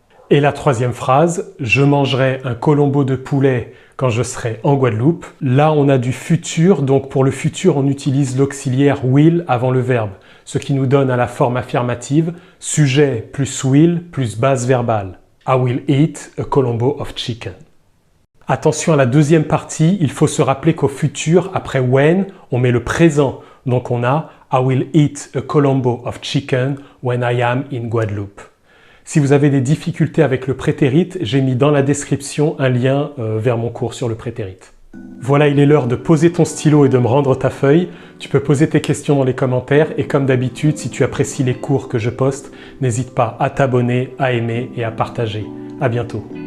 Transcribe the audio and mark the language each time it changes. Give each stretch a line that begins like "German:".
French: Et la troisième phrase, je mangerai un colombo de poulet quand je serai en Guadeloupe. Là, on a du futur, donc pour le futur, on utilise l'auxiliaire will avant le verbe, ce qui nous donne à la forme affirmative, sujet plus will plus base verbale.
English: I will eat a colombo of chicken.
French: Attention à la deuxième partie, il faut se rappeler qu'au futur, après when, on met le présent. Donc on a
English: I will eat a colombo of chicken when I am in Guadeloupe.
French: Si vous avez des difficultés avec le prétérit, j'ai mis dans la description un lien vers mon cours sur le prétérit. Voilà, il est l'heure de poser ton stylo et de me rendre ta feuille. Tu peux poser tes questions dans les commentaires et comme d'habitude, si tu apprécies les cours que je poste, n'hésite pas à t'abonner, à aimer et à partager. À bientôt.